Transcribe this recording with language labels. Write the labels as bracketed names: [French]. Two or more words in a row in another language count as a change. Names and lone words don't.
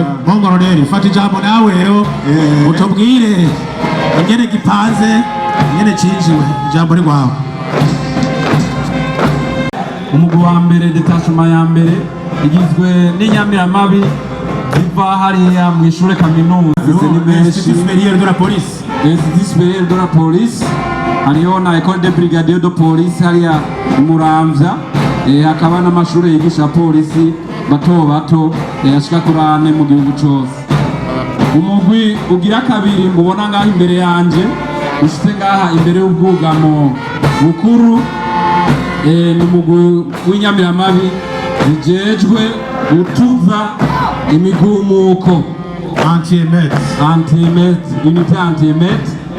[Rundi] Bongoroneri fata ijambo nawe rero utubwire ingene gipanze ingene cinjiwe ijambo ni rwawe. Umugwi wa mbere detachement ya mbere igizwe n'inyamiramabi ziva hariya mu ishure kaminuza Institut supérieur de la police. Institut supérieur de la police hariyo na école de brigadier de police hariya Muramvya, hakaba n'amashure yigisha polisi bato bato ashika kuri 4 mu gihugu cose. Umugwi ugira kabiri mubona ngaho imbere yanje ushitse ngaha imbere y'ubwugamo bukuru ni umugwi w'inyamiramabi zijejwe gutuza imigumuko [French] unité anti-émeute